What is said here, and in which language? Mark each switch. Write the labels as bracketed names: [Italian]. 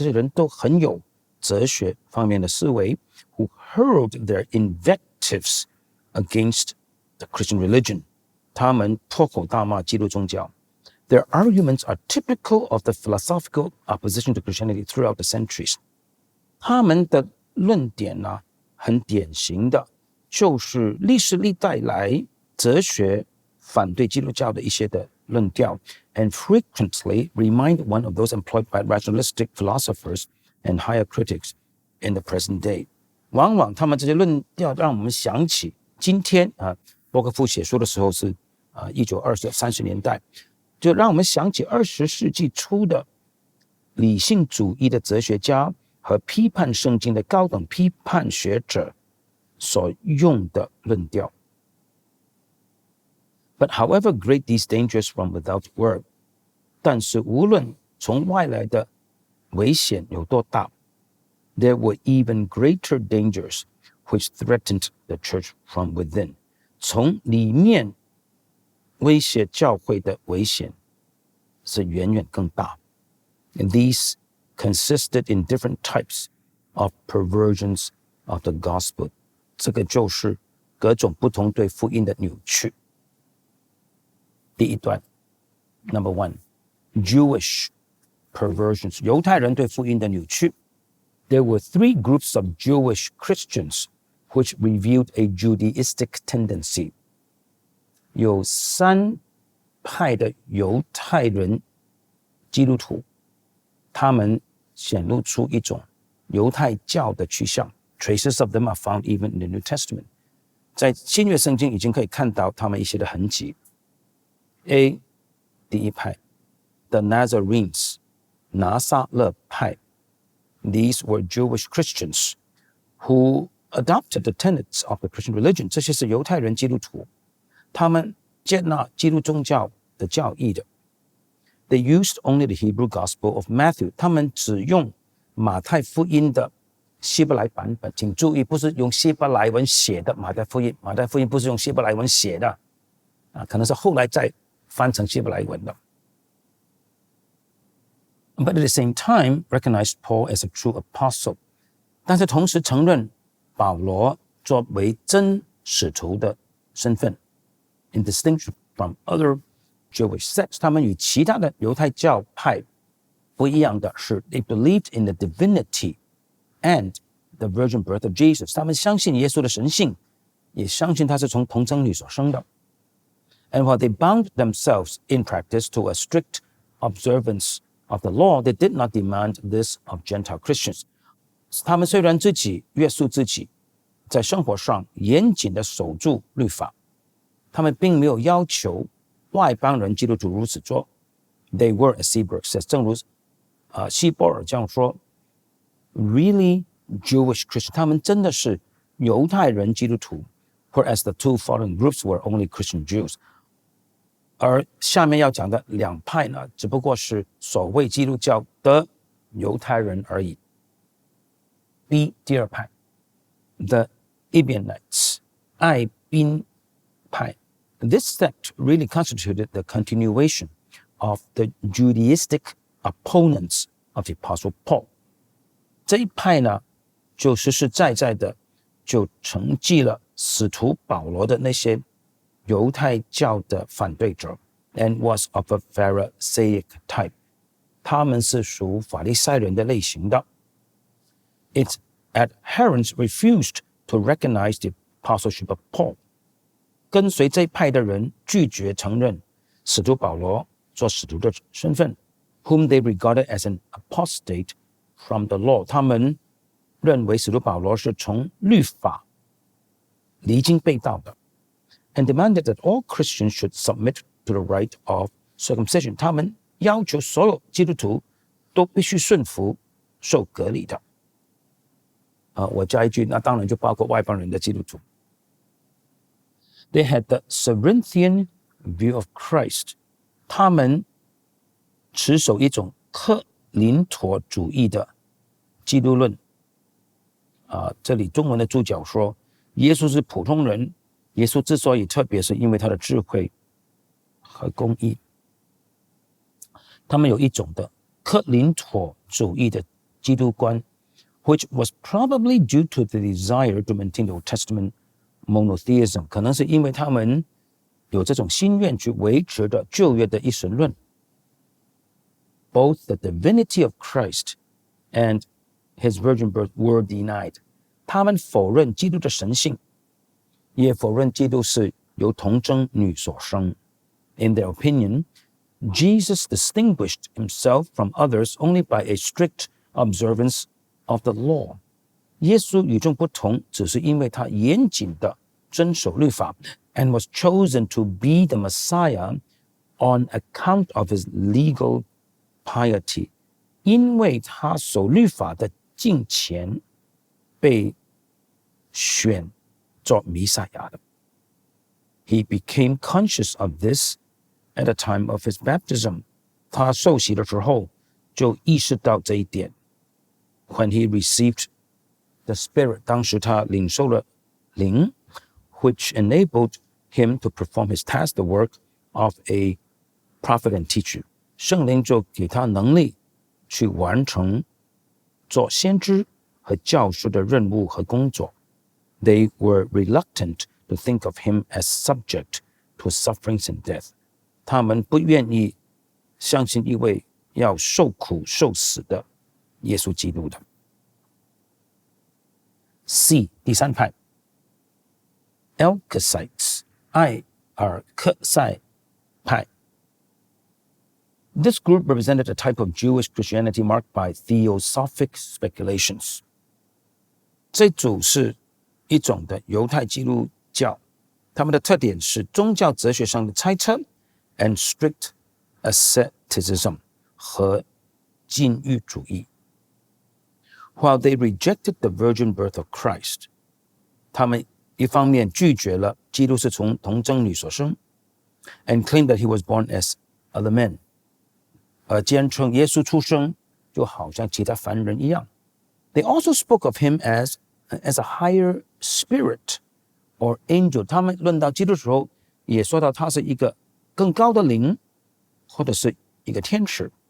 [Chinese] 這些人都很有哲學方面的思維 [English] who hurled their invectives against the Christian religion. [Chinese] 他們破口大罵基督宗教。 [English] Their arguments are typical of the philosophical opposition to Christianity throughout the centuries. [Chinese] 他們的論點呢，很典型的就是歷世歷代來哲學反對基督教的一些的論調 [English] and frequently remind one of those employed by rationalistic philosophers and higher critics in the present day. [Chinese] 往往他们這些論調讓我們想起今天波克夫寫書的時候是1920、30年代，就讓我們想起20世紀初的理性主義的哲學家和批判聖經的高等批判學者所用的論調。 [English] But however great these dangers from without were, [Chinese] 但是無論從外來的危險有多大 [English] there were even greater dangers which threatened the church from within. [Chinese] 從裡面威脅教會的危險是遠遠更大。 [English] And these consisted in different types of perversions of the gospel. [Chinese] 這個就是各種不同對福音的扭曲。第一段 [English] Number 1 Jewish perversions [Chinese] 猶太人對福音的扭曲。 [English] There were 3 groups of Jewish Christians which revealed a Judaistic tendency. [Chinese] 有3派的猶太人基督徒，他們顯露出一種猶太教的趨向。 [English] Traces of them are found even in the New Testament. [Chinese] 在新約聖經已經可以看到他們一些的痕跡。 [English] A [Chinese] 第一派 [English] The Nazarenes 拿撒勒派 These were Jewish Christians who adopted the tenets of the Christian religion. [Chinese] 這些是猶太人基督徒，他們接納基督宗教的教義的。 [English] They used only the Hebrew Gospel of Matthew. [Chinese] 他們只用馬太福音的希伯来版本，請注意，不是用希伯來文寫的馬太福音，马太福音不是用希伯来文寫的，可能是後來再翻成希伯来文的。 [English] But at the same time, recognized Paul as a true apostle. [Chinese] 但是同時承認保羅作為真使徒的身份。 [English] In distinction from other Jewish sects, [Chinese] 他們與其他的猶太教派不一樣的是 [English] they believed in the divinity and the virgin birth of Jesus. [Chinese] 他們相信耶穌的神性，也相信他是從童貞女所生的。 [English] And while they bound themselves in practice to a strict observance of the law, they did not demand this of Gentile Christians. [Chinese] 他们虽然自己約束自己，在生活上嚴謹地守住律法，他們並沒有要求外邦人基督徒如此做。 [English] They were, as Seaborg says, [Chinese] 正如希伯爾這樣說 [English] really Jewish Christians. [Chinese] 他們真的是猶太人基督徒 [English] whereas the 2 following groups were only Christian Jews. [Chinese] 而下面要講的兩派呢，只不過是所謂基督教的猶太人而已。 [English] B [Chinese] 第二派 [English] The Ebionites 愛賓派 This sect really constituted the continuation of the Judaistic opponents of the Apostle Paul. [Chinese] 這一派呢，就實實在在的就承繼了使徒保羅的那些猶太教的反對者 [English] and was of a Pharisaic type. [Chinese] 他們是屬法利賽人的類型的。 [English] Its adherents refused to recognize the apostleship of Paul. [Chinese] 跟隨這一派的人拒絕承認使徒保羅做使徒的身份 [English] whom they regarded as an apostate from the law. [Chinese] 他們認為使徒保羅是從律法離經背道的 [English] and demanded that all Christians should submit to the rite of circumcision. [Chinese] 他們要求所有基督徒都必須順服受割禮的。我加一句，那當然就包括外邦人的基督徒。 [English] They had the Cerinthian view of Christ. [Chinese] 他們持守一種克林陀主義的基督論。這裡中文的注腳說，耶穌是普通人，耶穌之所以特別，是因為他的智慧和公義。他們有一種的克林陀主義的基督觀 [English] which was probably due to the desire to maintain the Old Testament monotheism. [Chinese] 可能是因為他們有這種心願去維持的舊約的一神論。 [English] Both the divinity of Christ and his virgin birth were denied. [Chinese] 他們否認基督的神性，也否認基督是由童貞女所生。 [English] In their opinion, Jesus distinguished himself from others only by a strict observance of the law. [Chinese] 耶穌與眾不同，只是因為他嚴謹地遵守律法 [English] and was chosen to be the Messiah on account of his legal piety. [Chinese] 因為他守律法的敬虔被選作彌賽亞的。 [English] He became conscious of this at the time of his baptism. [Chinese] 他受洗的時候就意識到這一點。 [English] When he received the Spirit, [Chinese] 當時他領受了靈 [English] which enabled him to perform his task, the work of a prophet and teacher， [Chinese] 聖靈就給他能力去完成做先知和教師的任務和工作。 [English] They were reluctant to think of him as subject to sufferings and death。 [Chinese] 他們不願意相信一位要受苦受死的耶穌基督的。 C 第三派 Alkesites 艾爾克塞派。 [English] This group represented a type of Jewish Christianity marked by theosophic speculations。 [Chinese] 這組是一種的猶太基督教，他們的特點是宗教哲學上的猜測 [English] and strict asceticism [Chinese] 和禁欲主義。 [English] While they rejected the virgin birth of Christ， [Chinese] 他們一方面拒絕了基督是從童貞女所生 [English] and claimed that he was born as other men， [Chinese] 而堅稱耶穌出生就好像其他凡人一樣。 [English] They also spoke of him as a higher spirit or angel。 [Chinese] 他們論到基督的時候也說到他是一個更高的靈或者是一個天使。